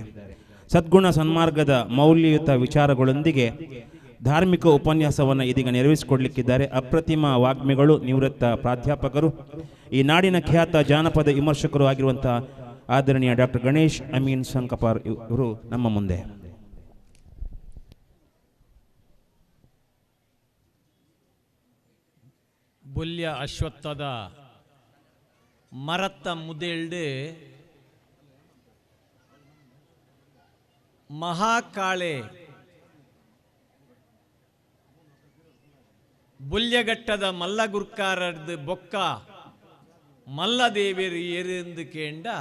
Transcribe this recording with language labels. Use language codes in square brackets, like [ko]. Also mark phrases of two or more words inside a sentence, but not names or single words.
[kn] ಸದ್ಗುಣ ಸನ್ಮಾರ್ಗದ ಮೌಲ್ಯಯುತ ವಿಚಾರಗಳೊಂದಿಗೆ ಧಾರ್ಮಿಕ ಉಪನ್ಯಾಸವನ್ನು ಇದೀಗ ನೆರವೇರಿಸಿಕೊಡ್ಲಿಕ್ಕಿದ್ದಾರೆ ಅಪ್ರತಿಮ ವಾಗ್ಮಿಗಳು, ನಿವೃತ್ತ ಪ್ರಾಧ್ಯಾಪಕರು, ಈ ನಾಡಿನ ಖ್ಯಾತ ಜಾನಪದ ವಿಮರ್ಶಕರು ಆಗಿರುವಂಥ ಆದರಣೀಯ ಡಾಕ್ಟರ್ ಗಣೇಶ್ ಅಮೀನ್ ಸಂಕಪಾರ್ ಇವರು ನಮ್ಮ ಮುಂದೆ. [tcy] ಬೊಲ್ಯ ಅಶ್ವತ್ಥದ ಮರತ್ತ ಮುದೆಲ್ಡು ಮಹಾಕಾಳೆ ಬೊಲ್ಯಗಟ್ಟದ ಮಲ್ಲಗುರ್ಕಾರದ್ದು ಬೊಕ್ಕ ಮಲ್ಲದೇವೇರು ಏರೆಂದು ಕೇಂಡ